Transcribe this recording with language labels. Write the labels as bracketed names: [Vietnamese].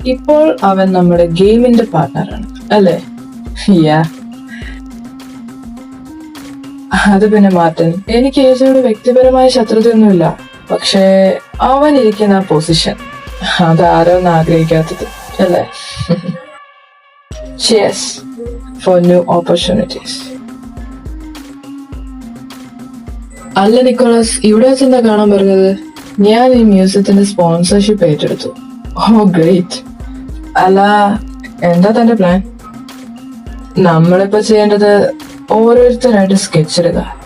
[Malayalam] ഇപ്പോൾ അവൻ നമ്മുടെ ഗെയിമിന്റെ പാർട്ട്ണറാണ് അല്ലേ? യാ. അത് പിന്നെ മാർട്ടിൻ, എനിക്ക് ഏജയോട് വ്യക്തിപരമായ ശത്രുതയൊന്നുമില്ല. പക്ഷേ അവൻ ഇരിക്കുന്ന പൊസിഷൻ, അതാരൊന്നും ആഗ്രഹിക്കാത്തത് അല്ലേ? [English] Cheers for new opportunities. [Malayalam] അല്ല നിക്കോളസ്, ഇവിടെ വെച്ചെന്താ കാണാൻ പറഞ്ഞത്? ഞാൻ ഈ മ്യൂസിയത്തിന്റെ സ്പോൺസർഷിപ്പ് ഏറ്റെടുത്തു. ഓ ഗ്രേറ്റ്. അല്ല, എന്താ തന്റെ പ്ലാൻ? നമ്മളിപ്പോ ചെയ്യേണ്ടത് ഓരോരുത്തരായിട്ട് സ്കെച്ച് എടുക്കുക.